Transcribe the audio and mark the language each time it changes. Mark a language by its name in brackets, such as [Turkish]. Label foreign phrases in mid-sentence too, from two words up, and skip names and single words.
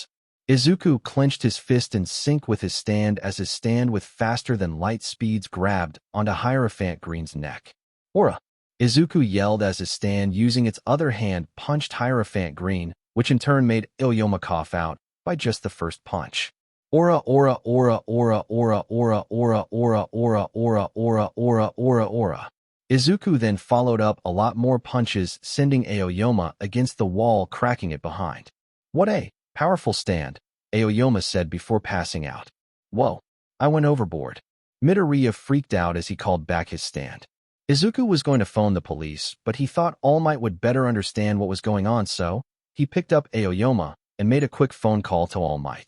[English] Izuku clenched his fist in sync with his stand as his stand with faster-than-light speeds grabbed onto Hierophant Green's neck. Aura! Izuku yelled as his stand using its other hand punched Hierophant Green, which in turn made Aoyama cough out by just the first punch. Aura, aura, aura, aura, aura, aura, aura, aura, aura, aura, aura, aura, aura, aura. Izuku then followed up a lot more punches, sending Aoyama against the wall, cracking it behind. What a powerful stand, Aoyama said before passing out. Whoa, I went overboard. Midoriya freaked out as he called back his stand. Izuku was going to phone the police, but he thought All Might would better understand what was going on, so he picked up Aoyama and made a quick phone call to All Might.